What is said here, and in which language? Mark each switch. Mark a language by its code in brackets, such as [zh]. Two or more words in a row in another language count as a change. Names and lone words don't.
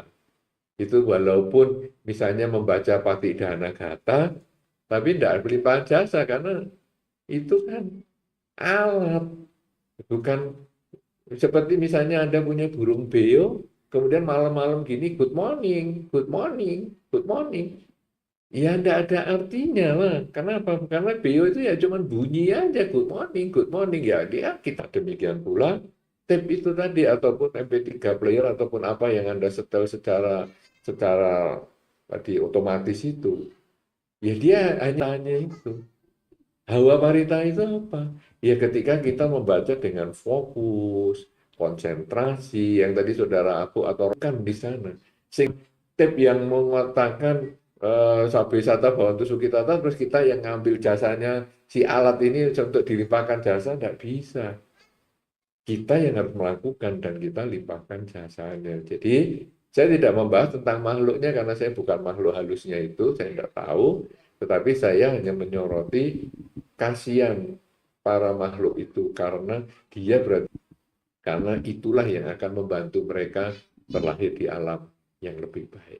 [id] Itu walaupun misalnya membaca Patidana Gata, tapi tidak melimpahkan jasa karena itu kan alat, bukan seperti misalnya Anda punya burung beo, kemudian malam-malam gini, [en] good morning, good morning, good morning. [id] Ya tidak ada artinya lah. Kenapa? Karena beo itu ya cuma bunyi aja, [en] good morning. [id] Ya kita demikian pula tape itu tadi, ataupun MP3 player, ataupun apa yang Anda setel secara tadi otomatis itu. Ya dia hanya itu. Hawa parita itu apa? Ya ketika kita membaca dengan fokus, konsentrasi, yang tadi saudara aku atau rekan di sana. Sing tip yang mengatakan [pi] sabe sata bawantu sukitata, [id] terus kita yang ngambil jasanya si alat ini untuk dilimpahkan jasa, tidak bisa. Kita yang harus melakukan dan kita limpahkan jasanya. Jadi saya tidak membahas tentang makhluknya karena saya bukan makhluk halusnya itu, saya tidak tahu. Tetapi saya hanya menyoroti kasihan para makhluk itu karena dia berarti karena itulah yang akan membantu mereka terlahir di alam yang lebih baik.